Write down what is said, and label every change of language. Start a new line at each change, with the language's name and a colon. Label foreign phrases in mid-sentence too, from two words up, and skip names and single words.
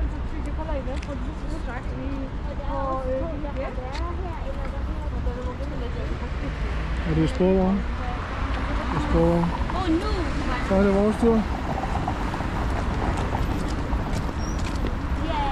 Dutch: Dat vind ik wel even. Want dit is straks niet.
Danish: Er det sporvogn? Det er sporvogn. Oh, nu! Så er det vores tur. Ja.